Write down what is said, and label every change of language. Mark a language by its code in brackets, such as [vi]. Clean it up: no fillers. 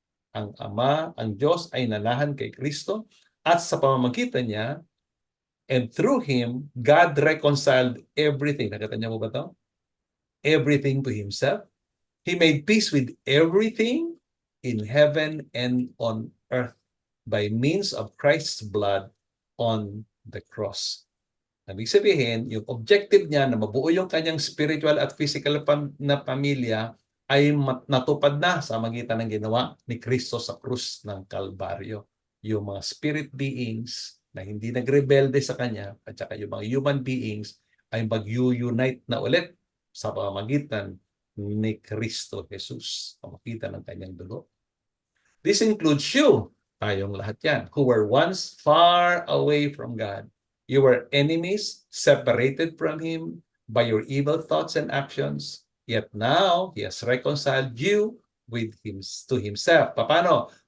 [tl] Ang Ama, ang Diyos ay nanahan kay Kristo at sa pamamagitan niya [en] and through Him, God reconciled everything. [tl] Nakita niyo po ba ito? [en] Everything to Himself. He made peace with everything in heaven and on earth by means of Christ's blood on the cross. [tl] Ibig sabihin, yung objective niya na mabuo yung kanyang spiritual at physical na pamilya ay natupad na sa magitan ng ginawa ni Kristo sa krus ng Kalbaryo. Yung mga spirit beings na hindi nagrebelde sa kanya at saka yung mga human beings ay mag-unite na ulit sa pamamagitan ni Kristo Jesus, pamagitan ng kanyang dugo. [en] This includes you, [tl] tayong lahat yan, [en] who were once far away from God. You were enemies, separated from Him by your evil thoughts and actions. Yet now, He has reconciled you with Him to Himself. [tl] Paano?